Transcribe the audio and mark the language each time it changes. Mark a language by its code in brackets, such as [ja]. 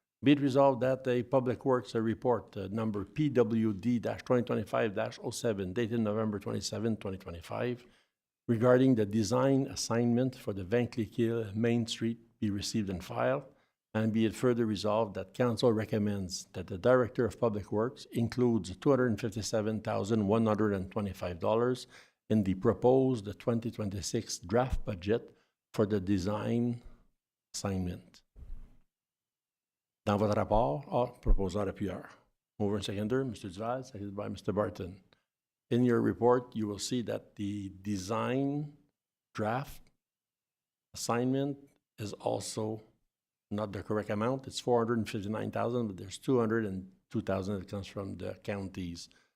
[en] Be it resolved that a Public Works report number PWD-2025-07 dated November 27, 2025 regarding the design assignment for the Ventléquille Main Street be received and filed, and be it further resolved that council recommends that the Director of Public Works includes $257,125 in the proposed 2026 draft budget for the design assignment. [fr] Dans votre rapport, proposeur appuyeur. [en] Mover and seconder, Mr. Duval, seconded by Mr. Barton. In your report, you will see that the design draft assignment is also not the correct amount. It's $459,000, but there's $202,000 that comes from the counties.